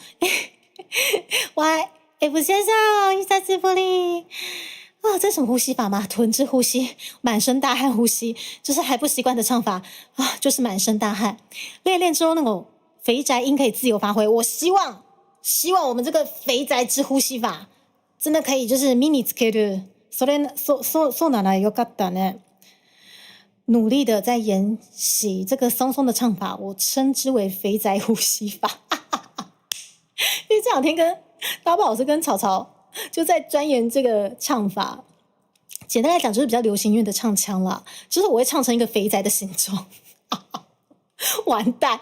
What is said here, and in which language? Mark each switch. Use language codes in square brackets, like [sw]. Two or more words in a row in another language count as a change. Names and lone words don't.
[ja] 喂，F 先生，久しぶり。 [zh] 啊，这什么呼吸法吗？臀之呼吸，满身大汗呼吸，就是还不习惯的唱法啊，就是满身大汗。练之后那种肥宅音可以自由发挥。我希望我们这个肥宅之呼吸法真的可以，就是 [ja] 身につける。そうならよかったね。 [zh] 努力的在研习这个松松的唱法，我称之为肥宅呼吸法。因为这两天跟大宝老师跟草草就在钻研这个唱法， 简单来讲就是比较流行音乐的唱腔啦，就是我会唱成一个肥宅的形状，完蛋。